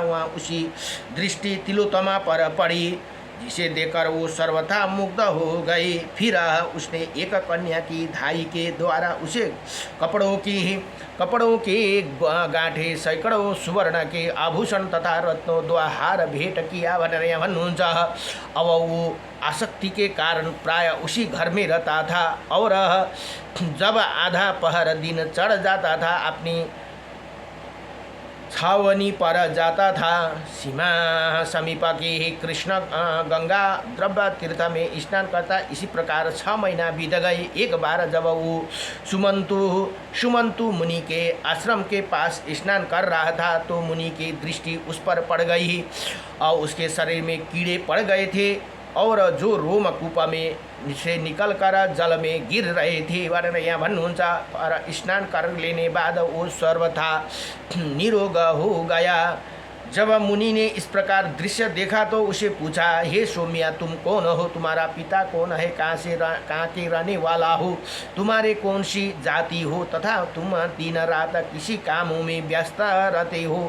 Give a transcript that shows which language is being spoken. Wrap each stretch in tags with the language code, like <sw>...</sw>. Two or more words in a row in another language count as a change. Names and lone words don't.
<hi>वहाँ उसी दृष्टि तिलोत्तमा पर पड़ी जिसे देखकर वो सर्वथा मुग्ध हो गई। फिर उसने एक कन्या की धाई के द्वारा उसे कपड़ों के गांठे सैकड़ों सुवर्ण के आभूषण तथा रत्नों द्वारा हार भेंट किया</hi> <ne>भनेर यहाँ भन्नुहुन्छ।</ne> <hi>अब वो आसक्ति के कारण प्राय उसी घर में रहता था और जब आधा पहर दिन चढ़ जाता था अपनी छावनी पर जाता था। सीमा समीप के ही कृष्ण गंगा द्रव्य तीर्थ में स्नान करता। इसी प्रकार 6 महीना बीत गए। एक बार जब वो सुमंतु मुनि के आश्रम के पास स्नान कर रहा था तो मुनि की दृष्टि उस पर पड़ गई और उसके शरीर में कीड़े पड़ गए थे और जो रोमकूप में से निकल कर जल में गिर रहे थे</hi> <ne>भनेर यहाँ भन्नुहुन्छ।</ne> <hi>और स्नान कर लेने बाद वो सर्वथा निरोग हो गया। जब मुनि ने इस प्रकार दृश्य देखा तो उसे पूछा, हे सौम्या, तुम कौन हो? तुम्हारा पिता कौन है? कहाँ के रहने वाला हो? तुम्हारे कौन सी जाति हो तथा तुम दिन रात किसी कामों में व्यस्त रहते हो?</hi>